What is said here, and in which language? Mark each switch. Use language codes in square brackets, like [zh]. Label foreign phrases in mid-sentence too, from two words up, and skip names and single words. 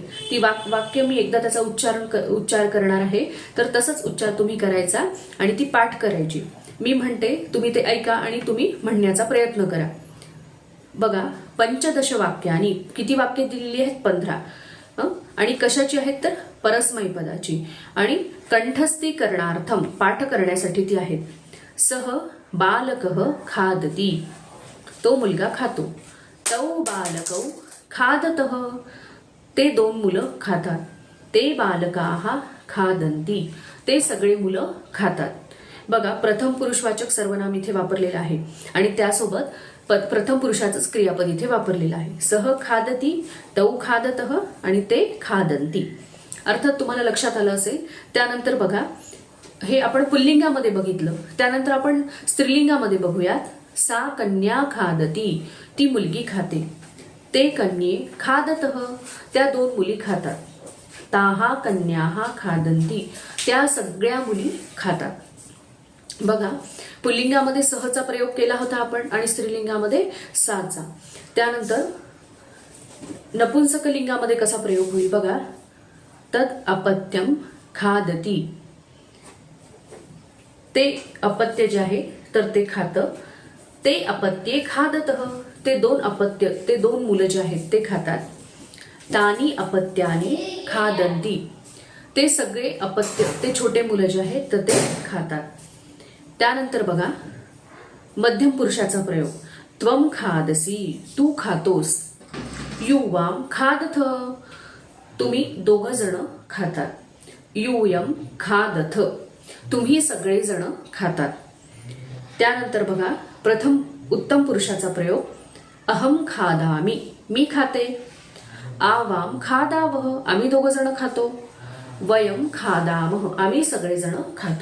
[mr] ती वाक्य मी एकदा त्याचा उच्चार करणार आहे तर तसंच उच्चार तुम्ही करायचा आणि ती पाठ करायची. मी म्हणते, तुम्ही ते ऐका आणि तुम्ही म्हणण्याचा प्रयत्न करा. बघा, 15 वाक्यानी, किती वाक्य दिलेली आहेत? 15. आणि कशाची आहेत तर परस्मै पदाची आणि कंठस्थीकरणार्थम पाठ करण्यासाठी ती आहेत. [sa] सह बालकः खादती, [mr] तो मुलगा खातो. [sa] तौ बालकौ खादतः, [mr] ते 2 मुलं खातात. [sa] ते बालकाः खादन्ति, [mr] ते सगळे मुलं खातात. बघा, प्रथम पुरुषवाचक सर्वनाम इथे वापरलेलं आहे आणि त्यासोबत प्रथम पुरुषाचंच क्रियापद इथे वापरलेलं आहे. [sa] सह खादती, तौ खादतः आणि ते खादन्ति. [mr] अर्थात तुम्हाला लक्षात आलं असेल. त्यानंतर बघा, हे आपण पुल्लिंगामध्ये बघितलं, त्यानंतर आपण स्त्रीलिंगामध्ये बघूयात. [sa] सा कन्या खादती, [mr] ती मुलगी खाते. [sa] ते कन्ये खादतः, [mr] त्या दोन मुली खातात. [sa] ताहा कन्याहा खादन्ति, [mr] त्या सगळ्या मुली खातात. बघा, पुल्लिंगामध्ये सहचा प्रयोग केला होता आपण आणि स्त्रीलिंगामध्ये साचा. त्यानंतर नपुंसकलिंगामध्ये कसा प्रयोग होईल बघा. [sa] तद अपत्यम खादती, [mr] ते अपत्य जे आहे तर ते खातं. [sa] ते अपत्ये खादतः, [mr] ते दोन अपत्य, ते दोन मुलं जे आहेत ते खातात. [sa] तानी अपत्यानी खादन्ति, [mr] ते सगळे अपत्य, ते छोटे मुलं जे आहेत तर ते खातात. त्यानंतर बघा, मध्यम पुरुषाचा प्रयोग. [sa] त्वम खादसी, [mr] तू खातोस. [sa] युवाम खादथ, [mr] तुम्ही दोघ जण खातात. [sa] यूयम खादथ, [mr] तुम्ही सगळे जण खातात. त्यानंतर बघा, प्रथम उत्तम पुरुषाचा प्रयोग. [sa] अहम खादामी, [mr] मी खाते. [sa] आवाम खादावह, [mr] आम्ही दोघ जण खातो. [sa] वयम खादामह, [mr] आम्ही सगळेजण खातो.